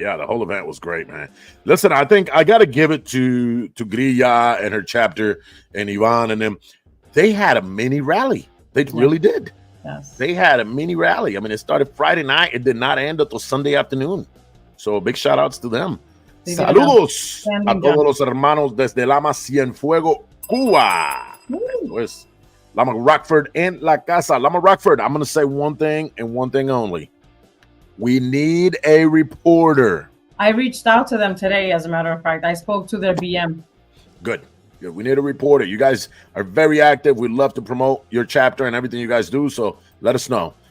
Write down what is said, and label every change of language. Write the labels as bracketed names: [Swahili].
[English] Yeah, the whole event was great, man. Listen, I think I got to give it to Grilla and her chapter and Ivan and them. They had a mini rally. They really did. Yes. They had a mini rally. I mean, it started Friday night. It did not end until Sunday afternoon. So big shout outs to them. [Spanish] Saludos a todos los hermanos desde Lama Cienfuego, Cuba. Pues, Lama Rockford en la casa. [English] Lama Rockford, I'm going to say one thing and one thing only. We need a reporter. I reached out to them today, as a matter of fact. I spoke to their BM. Good. We need a reporter. You guys are very active. We'd love to promote your chapter and everything you guys do, so let us know.